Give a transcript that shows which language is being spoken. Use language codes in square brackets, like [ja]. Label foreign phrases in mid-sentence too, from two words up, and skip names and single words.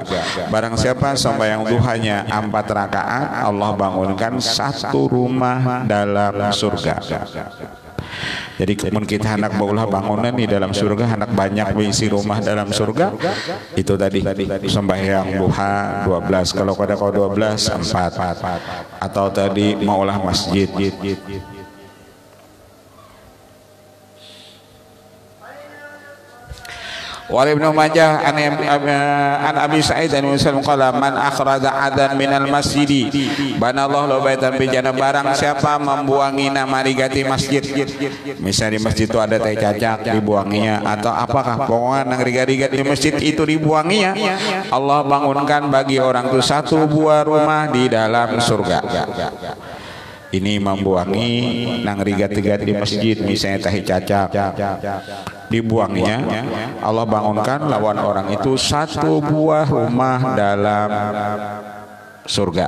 [id] Barang siapa sembahyang duhanya 4 rakaat Allah bangunkan 1 rumah dalam surga. [bjn] Jadi kemun kita hendak baulah bangunan di dalam surga, hendak banyak mengisi rumah dalam surga, itu tadi sembahyang duha 12, kalau kada kau 12 4, atau tadi maulah masjid. [ar] ولابن ماجه عن أبي سعيد عن مسلم قال من أخرج أذى من المسجد بنى الله له بيتا في الجنة, [bjn] barang siapa membuangi nama rigati masjid. Misalnya di masjid itu ada teh cacak dibuanginya, atau apakah pokoknya nang rigat-rigat di masjid itu dibuanginya, Allah bangunkan bagi orang itu satu buah rumah di dalam surga. Ini membuangi nang rigat-rigat di masjid, misalnya tahi cacak dibuangnya, Allah bangunkan lawan orang itu satu buah rumah dalam surga.